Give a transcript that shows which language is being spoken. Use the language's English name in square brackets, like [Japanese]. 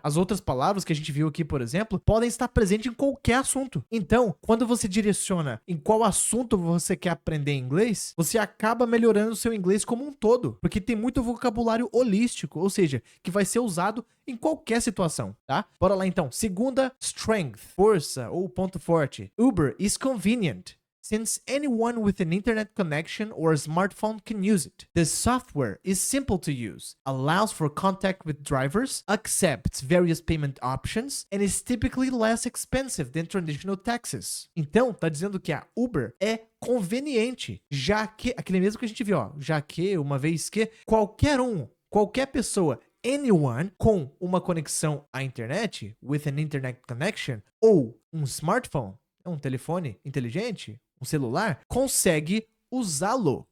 [Portuguese] As outras palavras que a gente viu aqui, por exemplo, podem estar presentes em qualquer assunto. Então, quando você direciona em qual assunto você quer aprender inglês, você acaba melhorando o seu inglês como um todo, porque tem muito vocabulário holístico, ou seja, que vai ser usado em qualquer situação, tá? Bora lá então. Segunda, strength, força ou ponto forte. [English] Uber is convenient, since anyone with an internet connection or a smartphone can use it. The software is simple to use, allows for contact with drivers, accepts various payment options, and is typically less expensive than traditional taxis. [Portuguese] Então, tá dizendo que a Uber é conveniente, já que, aquele mesmo que a gente viu, ó, já que, uma vez que, qualquer pessoa, anyone com uma conexão à internet, [English] with an internet connection, [Portuguese] ou um smartphone, um telefone inteligente, um celular, consegue usá-lo.